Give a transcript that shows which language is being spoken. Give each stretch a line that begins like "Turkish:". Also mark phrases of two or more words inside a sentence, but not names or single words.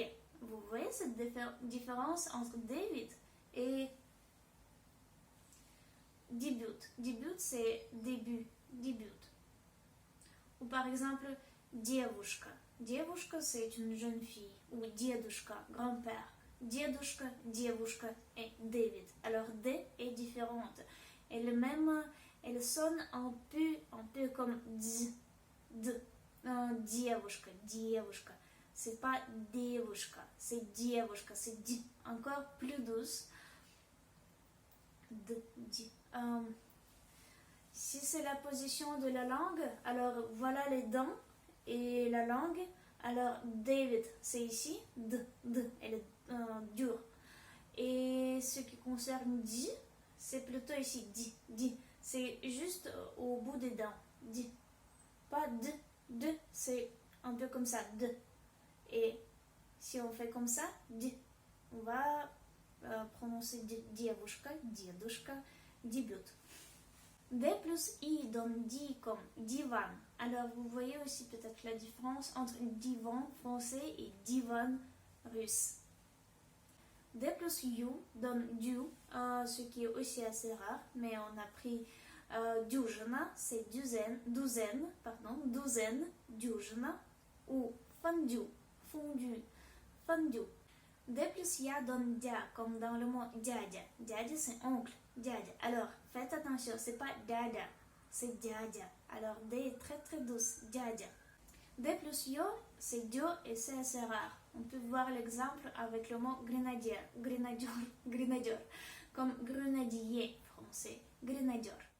French: Vous voyez cette différence entre David et début. Début c'est début, début. Ou par exemple девушка. Девушка c'est une jeune fille. Ou дедушка, grand-père.
Russian: Дедушка, девушка
French: et David. Alors D est différente. Elle sonne un peu comme D.
Russian: Девушка, девушка.
French: C'est pas девушка, c'est девушка, c'est D. Encore plus douce. D. Si c'est la position de la langue, alors voilà les dents et la langue. Alors David, c'est ici, D, elle est dure. Et ce qui concerne D, c'est plutôt ici, D. C'est juste au bout des dents, D. Pas D, c'est un peu comme ça, D. Et si on fait comme ça, D, on va prononcer
Russian: девушка, дедушка,
French: début. D plus I donne di comme divan. Alors vous voyez aussi peut-être la différence entre divan français et divan russe. D plus U donne du, ce qui est aussi assez rare, mais on a pris дюжина, c'est douzaine, дюжина, ou fondu, fondu. D plus Ya donne dia, comme dans le mot dядя. Dядя c'est oncle, dядя. Alors faites attention, c'est pas dada, c'est dядя. Alors D est très très douce, dядя. D plus yo, c'est dio et c'est assez rare. On peut voir l'exemple avec le mot grenadier, grenadier, comme grenadier français, grenadier.